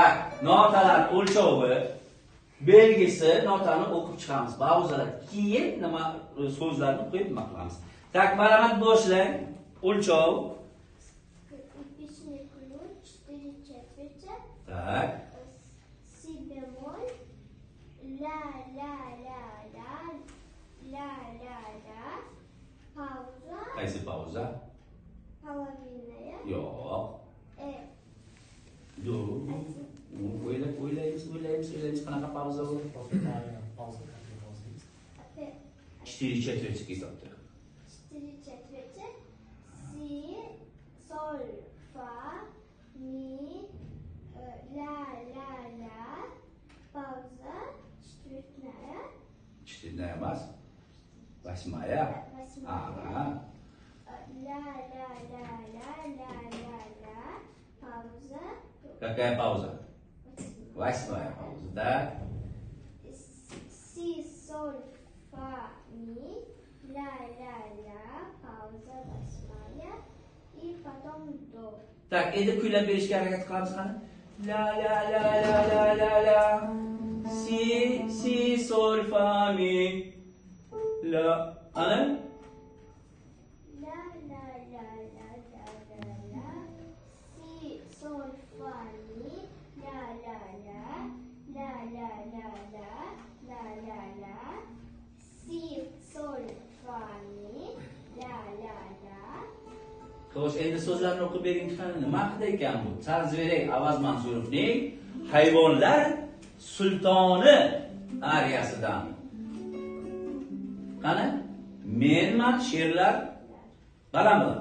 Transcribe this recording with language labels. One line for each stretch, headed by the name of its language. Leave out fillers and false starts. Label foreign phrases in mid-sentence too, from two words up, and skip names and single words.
Uzbek: Tak, notalar o'lchovi, belgisi, notani o'qib chiqamiz. Ba'zilar keyin nima so'zlarni qo'yib nima qilamiz. Tak, marhamat boshlang. O'lchov.
Russian: Эпичный ключ 4 четверти. Так. Си бемоль. Ля, ля, ля, ля. Ля, ля, ля. Пауза.
Uzbek: Qaysi pauza?
Russian: Половинная.
Uzbek: Yo'q. Dur. O'ylaymiz, qanaqa pauza bu? 4 четверти hisobda.
Russian: 4 четверти. Си, соль, фа, ми, ля, ля, ля. Пауза. Четвертная. Четвертная emas. Восьмая. Восьмая. Ля, ля, ля, ля, ля, ля, ля. Пауза. Какая пауза? Восьмая пауза, да? Си, соль, фа, ми, ля, ля, ля, пауза, восьмая, и потом до. Так,
Uzbek: endi kuylab berishga harakat qilamiz qani. La la la la la la la. Si sol fa mi. La. Ana? La, la, la, la, la, la, la. Si, sol, fa, mi, la, la, la, la, la, la, la, la, la, la. Si, sol, fa, mi, la, la, la. Xo'sh, endi so'zlarni o'qib bering qani. Nima haqida ekan bu? Tarzverak Avaz Mansurovning Hayvonlar sultoni ariyasidan. Qani? Menman sherlar baland.